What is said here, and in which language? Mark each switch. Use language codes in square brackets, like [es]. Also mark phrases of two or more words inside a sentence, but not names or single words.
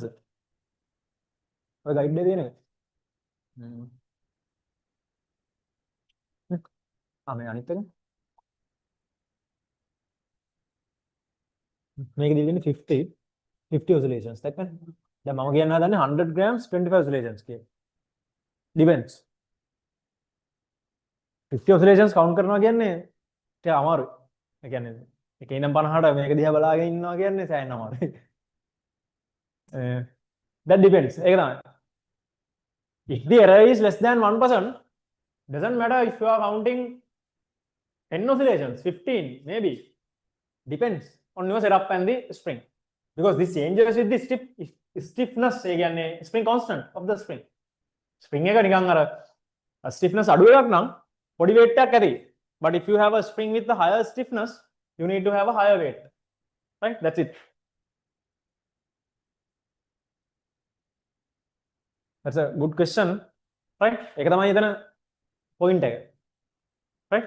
[si] ඔය ගයිඩ් එකේ තියෙන එක. මේ අනිත් එක මේක දෙන්නේ 50 oscillations. දැන් මම කියන්න හදන්නේ [en] 100 grams 25 oscillations [si] කියලා. depends. 50 [en] oscillations count [si] කරනවා කියන්නේ ටික අමාරුයි. ඒ කියන්නේ එක ඉඳන් 50ට මේක දිහා බලාගෙන ඉන්නවා කියන්නේ සෑහෙන අමාරුයි. [en] That depends. [si] ඒක තමයි. [en] If the error is less than 1%, doesn't matter if you are counting 10 oscillations, 15 maybe. Depends on your setup and the spring, because this changes with the stiffness. [si] ඒ කියන්නේ [en] spring constant of the spring. [si] Spring එක නිකන් අර stiffness අඩු එකක් නම් පොඩි weight එකක් ඇති. [en] But if you have a spring with the higher stiffness, you need to have a higher weight. Right? That's it. That's a good question. Right? [si] ඒක තමයි එතන point එක. [en] Right?